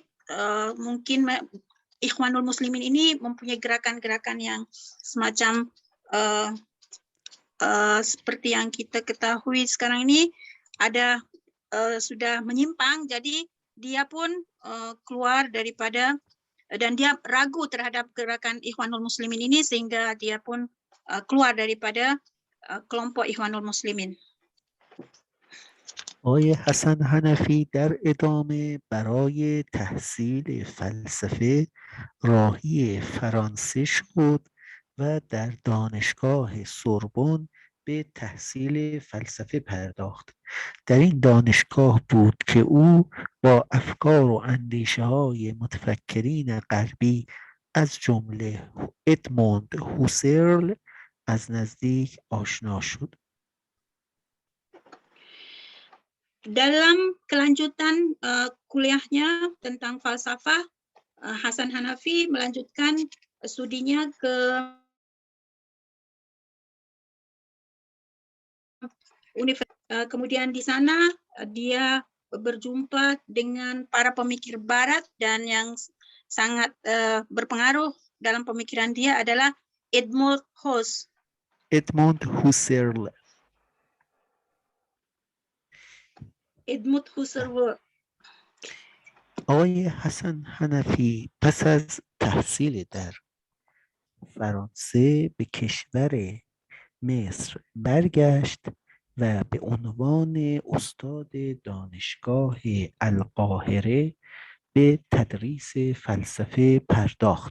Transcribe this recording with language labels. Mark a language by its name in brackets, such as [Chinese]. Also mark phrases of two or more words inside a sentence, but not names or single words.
[Indonesian] Mungkin Ikhwanul Muslimin ini mempunyai gerakan-gerakan yang semacam seperti yang kita ketahui sekarang ini ada sudah menyimpang, jadi dia pun keluar daripada, dan dia ragu terhadap gerakan Ikhwanul Muslimin ini sehingga dia pun keluar daripada kelompok Ikhwanul Muslimin. [Persian] آقای حسن حنفی در ادامه برای تحصیل فلسفه راهی فرانسه شد و در دانشگاه سوربن به تحصیل فلسفه پرداخت. در این دانشگاه بود که او با افکار و اندیشه های متفکرین غربی از جمله ادموند هوسرل از نزدیک آشنا شد. [Indonesian] Dalam kelanjutan kuliahnya tentang falsafah, Hasan Hanafi melanjutkan studinya ke universitas. Kemudian di sana dia berjumpa dengan para pemikir Barat, dan yang sangat berpengaruh dalam pemikiran dia adalah Edmund Husserl. [Persian] آقای حسن حنفی پس از تحصیل در فرانسه به کشور مصر برگشت و به عنوان استاد دانشگاه القاهره به تدریس فلسفه پرداخت.